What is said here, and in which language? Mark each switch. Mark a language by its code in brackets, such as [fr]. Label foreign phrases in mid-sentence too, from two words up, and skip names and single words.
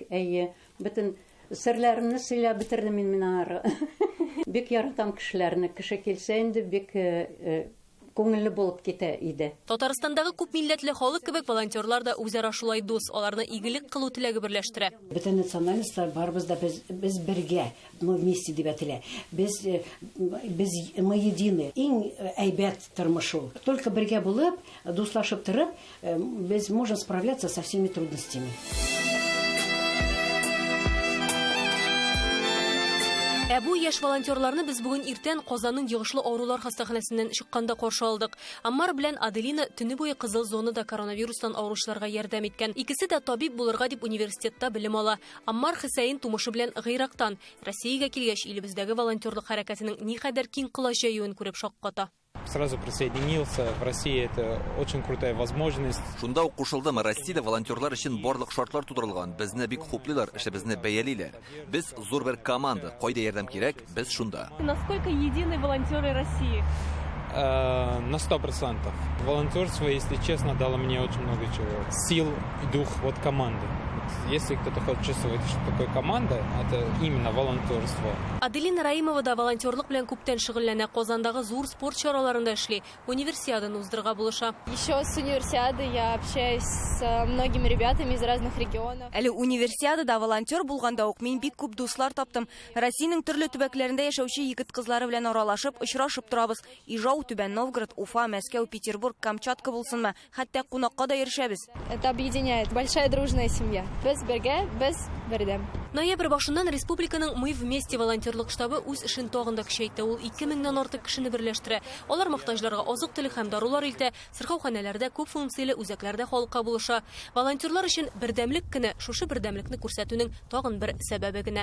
[tt] Әйе, бөтен серләрне сөйләп битердем мин ары. Бик яратам кешеләрне, кеше килсә инде бик күңелле булып китә иде. Татарстандагы күп милләтле халык кебек волонтерлар да үзара шулай дус, аларны игелек кылу теләге берләштерә. Бөтен националистлар барыбыз да без бергә, [ru] мы вместе [tt] дип әйтелә. [ru] Без мы едины. [tt] Иң әйбәт тормыш ул. [ru] Только [tt] бергә булып, дуслашып торып, без [ru] можем справляться со всеми трудностями. [tt] Бу яшь волонтерларны без бүген иртән Казанның Йогышлы авырулар хастаханәсеннән чыкканда каршы алдык. Аммар белән Аделина төне буе кызыл зонада коронавирустан авыручыларга ярдәм иткән. Икесе дә табиб булырга дип университетта белем ала. Аммар Хөсәен тумышы белән Гыйрактан Россиягә килгәч, илебездәге волонтерлык хәрәкәтенең никадәр киң кылачаюын күреп шакката. [ru] Сразу присоединился. В России это очень крутая возможность. [tt] Шунда ук кушылдым. Россиядә волонтерлар өчен барлык шартлар тудырылган. Безне бик хуплыйлар, эшебезне бәялиләр. Без зур бер команда. Кайда ярдәм кирәк, без шунда. [ru] Насколько едины волонтеры России? На 100%. Волонтерство, если честно, дало мне очень много чего. Сил и дух вот команды. Если кто-то хочет чувствовать, что такое команда, это именно волонтерство. [tt] Аделина Раимова да волонтерлык белән күптән шөгыльләнә. Казандагы зур спорт чараларында эшли. Универсиаданы уздырырга булыша. [ru] Еще с универсиады я общаюсь с многими ребятами из разных регионов. [tt] Әле универсиадада волонтер булганда ук мин бик күп дуслар таптым. Россиянең төрле төбәкләрендә яшәүче егет кызлары белән аралашып, очрашып торабыз. Ижау, Түбән Новгород, Уфа, Мәскәү, Петербург, Камчатка булсынмы, хәтта кунакка да ирешәбез. [ru] Это объединяет. Большая дружная семья. [tt] Без бергә, без бердәм. Ноябрь башыннан республиканың «Мы вместе» волонтерлык штабы үз эшен тагын да көчәйтте. Ул 2000-нән артык кешене берләштерә. Алар мохтаҗларга азык-төлек һәм дарулар илтә, сырхауханәләрдә күп функцияле үзәкләрдә халыкка булыша. Волонтерлар өчен бердәмлек көне шушы бердәмлекне күрсәтүнең тагын бер сәбәбе генә.